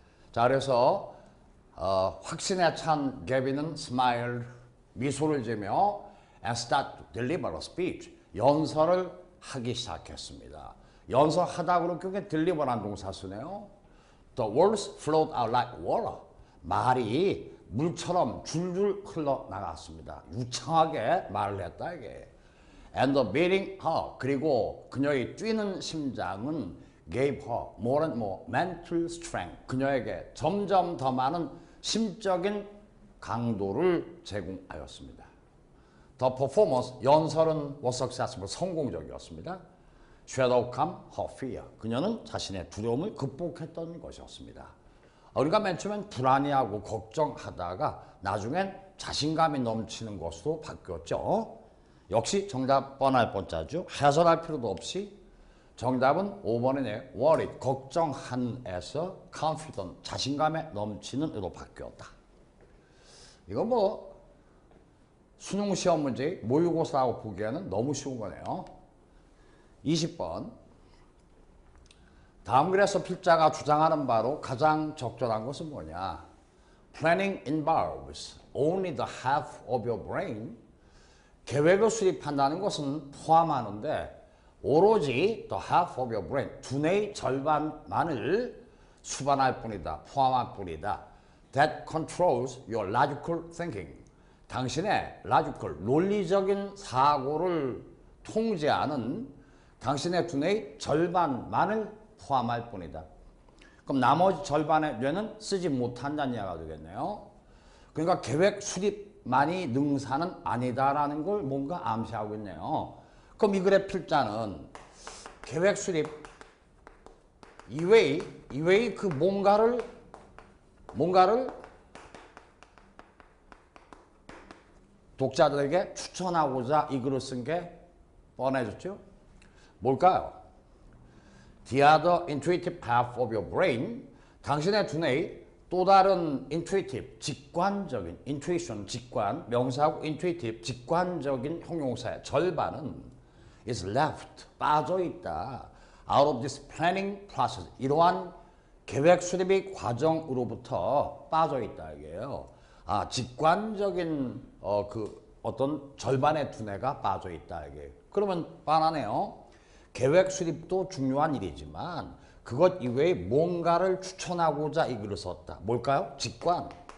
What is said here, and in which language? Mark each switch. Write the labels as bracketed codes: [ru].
[ko] 자, 그래서 확신에 찬 Gabby는 [en] smiled, [ko] 미소를 지으며 [en] and start to deliver a speech, [ko] 연설을 하기 시작했습니다. 연설하다 그러면 그게 deliver란 동사 쓰네요. [en] The words flowed out like water. [ko] 말이 물처럼 줄줄 흘러나갔습니다. 유창하게 말을 했다 이게. [en] And the beating heart, [ko] 그리고 그녀의 뛰는 심장은 [en] gave her more and more mental strength. [ko] 그녀에게 점점 더 많은 심적인 강도를 제공하였습니다. [en] The performance, [ko] 연설은 [en] was successful, [ko] 성공적이었습니다. [en] She had overcome her fear. [ko] 그녀는 자신의 두려움을 극복했던 것이었습니다. 우리가 맨 처음엔 불안해하고 걱정하다가 나중엔 자신감이 넘치는 것으로 바뀌었죠. 역시 정답 뻔할 뻔짜죠. 해설할 필요도 없이 정답은 5번이네. worried, 걱정한에서 confident, 자신감에 넘치는 으로 바뀌었다. 이거 뭐 수능 시험 문제 모의고사라고 보기에는 너무 쉬운 거네요. 20번. 다음 글에서 필자가 주장하는 바로 가장 적절한 것은 뭐냐? [en] Planning involves only the half of your brain. [ko] 계획을 수립한다는 것은 포함하는데 오로지 [en] the half of your brain, [ko] 두뇌의 절반만을 수반할 뿐이다. 포함할 뿐이다. [en] That controls your logical thinking. [ko] 당신의 logical, 논리적인 사고를 통제하는 당신의 두뇌의 절반만을 포함할 뿐이다. 그럼 나머지 절반의 뇌는 쓰지 못한다는 이야기가 되겠네요. 그러니까 계획 수립만이 능사는 아니다라는 걸 뭔가 암시하고 있네요. 그럼 이 글의 필자는 계획 수립 이외의 그 뭔가를 독자들에게 추천하고자 이 글을 쓴 게 뻔해졌죠? 뭘까요? [en] The other intuitive half of your brain, [ko] 당신의 두뇌의 또 다른 intuitive, 직관적인, intuition, 직관, 명사하고 intuitive, 직관적인 형용사의 절반은 [en] is left, [ko] 빠져있다. [en] out of this planning process, [ko] 이러한 계획 수립의 과정으로부터 빠져있다 이게요. 직관적인 어떤 절반의 두뇌가 빠져있다 이게. 그러면 뻔하네요. 계획 수립도 중요한 일이지만 그것 이외에 뭔가를 추천하고자 이 글을 썼다. 뭘까요? 직관.